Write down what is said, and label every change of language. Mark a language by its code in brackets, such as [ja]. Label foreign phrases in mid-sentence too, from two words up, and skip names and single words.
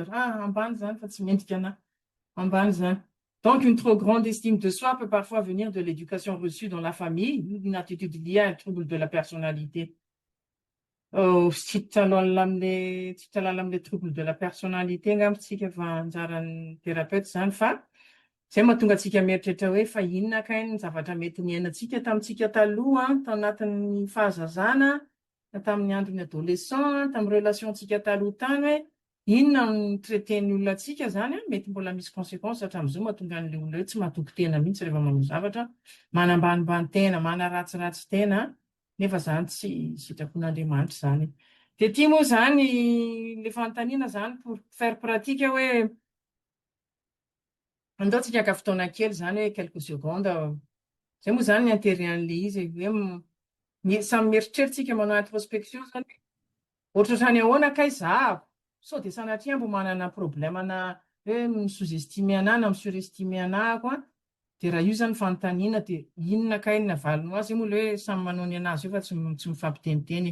[fr] Ah, en banzan, facilement, en banzan. Donc, une trop grande estime de soi peut parfois venir de l'éducation reçue dans la famille, une attitude liée à un trouble de la personnalité. Oh, si tu as les troubles de la personnalité, [mg] angamba tsika fa anjaran'ny thérapeute zany fa zay mahatonga antsika mieritreritra hoe fa inona kay ny zavatra mety niainantsika tamintsika taloha, tanatin'ny fahazazana, tamin'ny andron'ny adolescent, tamin'ny relationtsika taloha tany hoe inona ny traiten'ny olona antsika zany mety mbola misy conséquence hatramin'izao mahatonga an'ilay olona hoe tsy mahatoky tena mihitsy rehefa manao zavatra, manambanimbany tena, manaratsiratsy tena, nefa zany tsy sitrapon'Andriamanitra zany. Dia ity moa zany le fanontaniana zany [fr] pour faire pratique [mg] hoe andao tsika haka fotoana kely zany hoe [fr] quelques secondes. [mg] Zay moa zany ny intérêt an'le izy hoe samy mieritreritsika manao introspection zany. Ohatrany ahoana kay zahako, sao dia sanatria mbo manana problème na hoe mi-sous-estimer anahy na mi-surestimer anahy koa. Dia raha io zany fanontaniana dia inona kay ny avalony ho azy moa ilay hoe samy manao ny anazy io fa tsy mifampiteniteny.